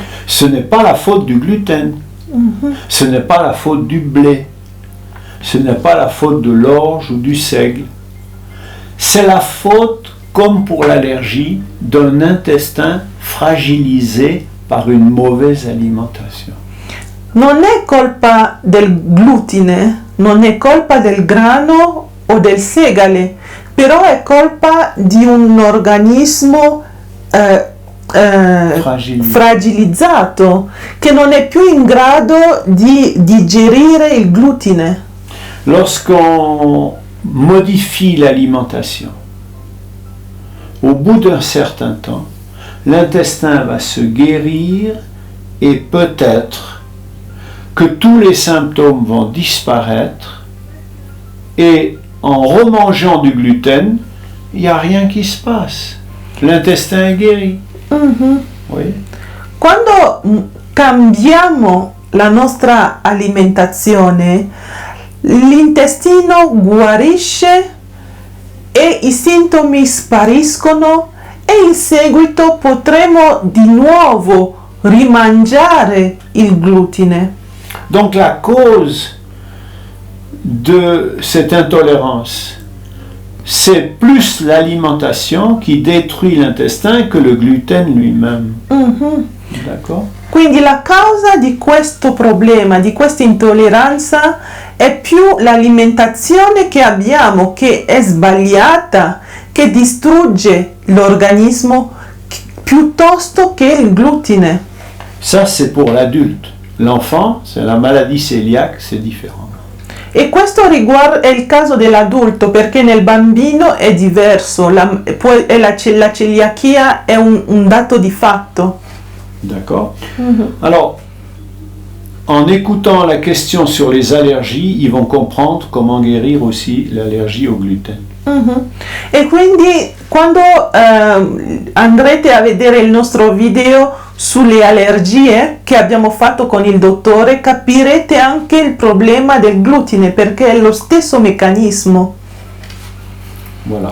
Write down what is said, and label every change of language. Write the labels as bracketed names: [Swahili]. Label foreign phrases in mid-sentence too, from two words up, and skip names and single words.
[French] Ce n'est pas la faute du gluten, ce n'est pas la faute du blé, ce n'est pas la faute de l'orge ou du seigle. C'est la faute, comme pour l'allergie, d'un intestin fragilisé par une mauvaise alimentation. [Italian] Non è colpa del glutine, non è colpa del grano o del segale, però è colpa di un organismo fragilizzato che non è più in grado di digerire il glutine. [French] Lorsqu'on modifie l'alimentation, au bout d'un certain temps, l'intestin va se guérir et peut-être que tous les symptômes vont disparaître et en remangeant du gluten, il n'y a rien qui se passe. L'intestin est guéri. Oui. [Italian] Quando cambiamo la nostra alimentazione, l'intestino guarisce e i sintomi spariscono e in seguito potremo di nuovo rimangiare il glutine. [French] Donc la cause de cette intolérance, c'est plus l'alimentation qui détruit l'intestin que le gluten lui-même. D'accord? [Italian] Quindi la causa di questo problema, di questa intolleranza, è più l'alimentazione che abbiamo, che è sbagliata, che distrugge l'organismo, piuttosto che il glutine. [French] Ça, c'est pour l'adulte. L'enfant, c'est la maladie cœliaque, c'est différent. [Italian] E questo è il caso dell'adulto, perché nel bambino è diverso, la celiachia è un dato di fatto. D'accord? [French] Alors, en écoutant la question sur les allergies, ils vont comprendre comment guérir aussi l'allergie au gluten. [Italian] E quindi quando andrete a vedere il nostro video sulle allergie che abbiamo fatto con il dottore, capirete anche il problema del glutine perché è lo stesso meccanismo. [French] Voilà.